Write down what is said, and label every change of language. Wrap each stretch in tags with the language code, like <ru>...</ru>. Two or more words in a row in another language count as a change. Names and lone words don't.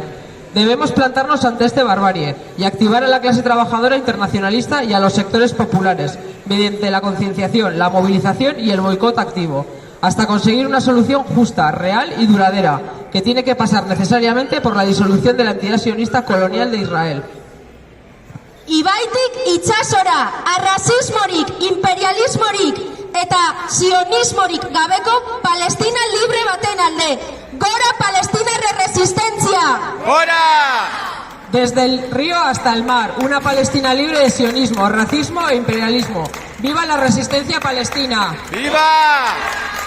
<es>Debemos plantarnos ante esta barbarie y activar a la clase trabajadora internacionalista y a los sectores populares, mediante la concienciación, la movilización y el boicot activo, hasta conseguir una solución justa, real y duradera, que tiene que pasar necesariamente por la disolución de la entidad sionista colonial de Israel.</es> <eu>Ibaitik itsasora, arrazismorik, imperialismorik eta sionismorik gabeko Palestina libre baten alde. Gora Palestinarre resistencia! ¡Gora!</eu> <es>Desde el río hasta el mar, una Palestina libre de sionismo, racismo e imperialismo. ¡Viva la resistencia palestina! ¡Viva!</es>